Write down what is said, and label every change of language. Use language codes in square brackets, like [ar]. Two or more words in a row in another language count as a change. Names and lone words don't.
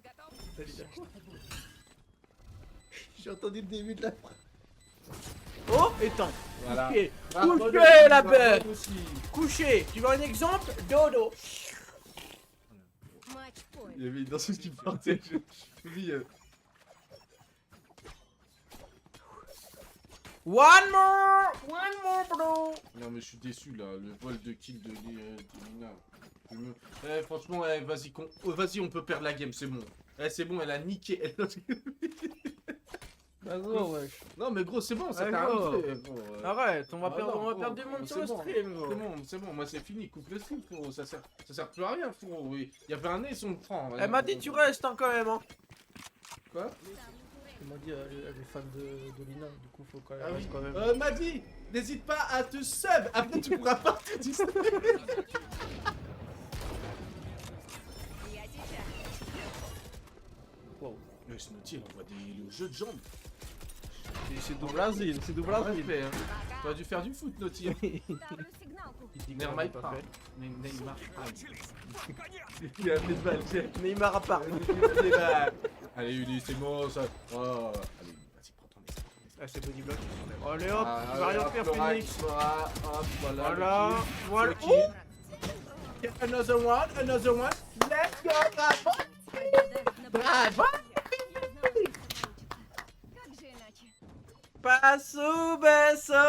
[fr] J'ai entendu le début de la phrase. Oh, éteins. Voilà. Couché. Bravo, Couché, Loki, la bravo bête. aussi. Couché. Tu veux un exemple? Dodo. [ru] Матч-пойнт. [fr] Il y avait une danseuse qui partait. Je me dis, [en] One more, bro. [fr] non, mais je suis déçu là, le vol de kill de Lina. Franchement, vas-y, on peut perdre la game, c'est bon. C'est bon, elle a niqué. Bah gros, wesh. Non, mais gros, c'est bon, ça Ouais, t'a gros. arrivé, gros. Arrête, on va Ah perdre, non, on va gros, perdre du monde c'est sur le bon. stream, gros. C'est bon, moi c'est fini, coupe le stream, frérot, ça sert plus à rien, frérot. Oui. Il y avait un nez, si on le prend. Elle m'a dit tu restes hein, quand même. Hein. Quoi? Elle m'a dit elle est fan de Lina, du coup faut quand même. Ah oui. reste quand même. M'a dit, n'hésite pas à te sub, après tu pourras partir du stream. [ru] Я сейчас. [fr] Wow. Mais ce Naughty, il envoie le jeu de jambes. C'est du Brésil, c'est du Brésil. Fait, hein. T'aurais dû faire du foot, Naughty. [ru] Ставлю сигналку. [fr] Neymar pas pas. fait. Neymar pas. [ru] Конец. [fr] Il a fait de balle, tiens. Neymar à part. Allez, Ulysse, c'est bon, ça. Oh. Allez, vas-y, prends ton nez. Ah c'est body block. Allez hop, Ah, tu vas rien hop, faire Laura, Phoenix. Laura, hop, voilà. Voilà, le kill. voilà. Le kill. [en] Another one. Let's go, bravo. Bravo. [ru] Как же иначе? Passo beso.